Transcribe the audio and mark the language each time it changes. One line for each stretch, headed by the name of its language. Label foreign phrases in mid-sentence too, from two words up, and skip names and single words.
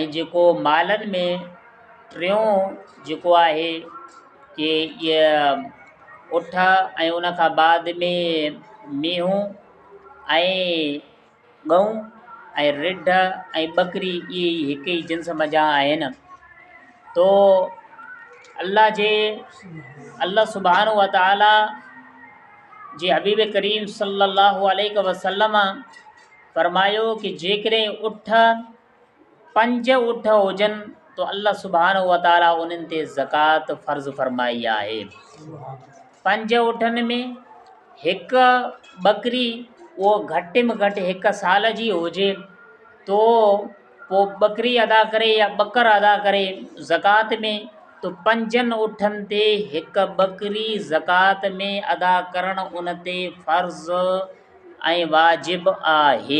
Sindhi: ऐं जेको मालनि में टियों जेको आहे कि इहा उठ ऐं उन खां बाद में मेहूं ऐं गऊं ऐं रिढ ऐं बकरी इहे हिकु ई जिन्स जा आहिनि। तो अल्लाह
Arabic: سبحانه وتعالى
Sindhi: जे हबीब करीम
Arabic: صلى الله عليه وسلم
Sindhi: फरमायो कि जेकॾहिं उठ 5 उठ हुजनि तो अल्लाह
Arabic: سبحانه وتعالى
Sindhi: उन्हनि ते ज़कात फ़र्ज़ फरमाई आहे। 5 उठनि में हिकु बकरी उहो घटि में घटि 1 साल जी हुजे तो पोइ बकरी अदा करे या ॿकर अदा करे ज़कात में, तो 5 उठनि ते हिकु बकरी ज़कात में अदा करणु उन ते फ़र्ज़ ऐं वाजिबु आहे।